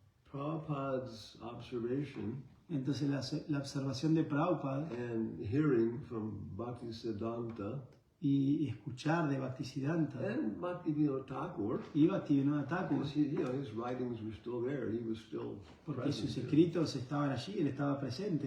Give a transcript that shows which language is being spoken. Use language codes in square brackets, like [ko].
[en] Prabhupada's observation [es] entonces la observación de Prabhupada [en] and hearing from Bhaktisiddhanta [es] y escuchar de Bhaktisiddhanta [en] and Bhaktivinoda Thakur, [es] y Bhaktivinoda Thakur, [en] because his writings were still there, he was still [es] porque [en] present. [es] sus escritos estaban allí, él estaba presente